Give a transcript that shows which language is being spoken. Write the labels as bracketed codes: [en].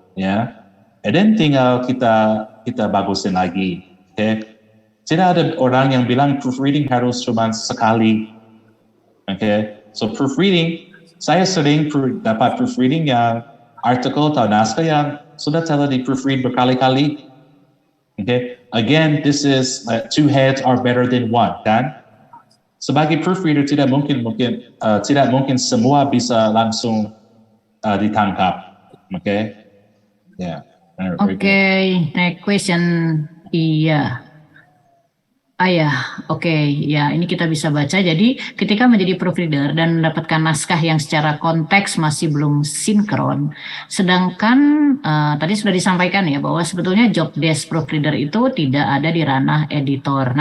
[id] Ya, [en] and then [id] tinggal kita bagusin lagi. Okay? Tidak ada orang yang bilang proofreading harus cuma sekali. Okay? So proofreading, saya sering dapat proofreading yang artikel atau naskah yang sudah telah di proofread berkali-kali. Okay? [en] Again, this is two heads are better than one, kan? [id] Sebagai proofreader tidak mungkin semua bisa langsung ditangkap. Okay? Yeah. [en] Okay, next question. Iya. [id] Oke, ya ini kita bisa baca. Jadi ketika menjadi proofreader dan mendapatkan naskah yang secara konteks masih belum sinkron, sedangkan tadi sudah disampaikan ya bahwa sebetulnya job desk proofreader itu tidak ada di ranah editor.